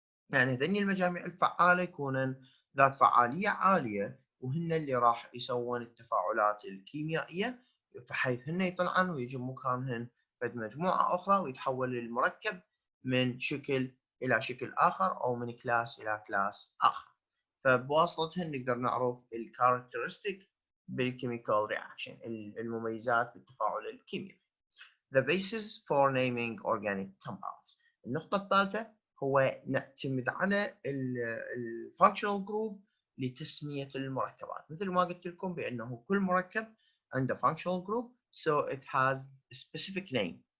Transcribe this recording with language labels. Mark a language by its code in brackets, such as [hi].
[ar] يعني هذين المجاميع الفعالة يكونن ذات فعالية عالية، وهن اللي راح يسوون التفاعلات الكيميائية، بحيث هن يطلعن ويجي مكانهن فد مجموعة أخرى ويتحول المركب من شكل إلى شكل آخر أو من كلاس إلى كلاس آخر. فبواسطتهن نقدر نعرف الكاركترستيك بالكيميكال رياكشن، المميزات بالتفاعل الكيميائي. [en] The basis for naming organic compounds. [ar] النقطة الثالثة هو نعتمد على الفانكشنال جروب لتسمية المركبات. مثل ما قلت لكم بأنه كل مركب عنده [en] functional group, so it has a specific name.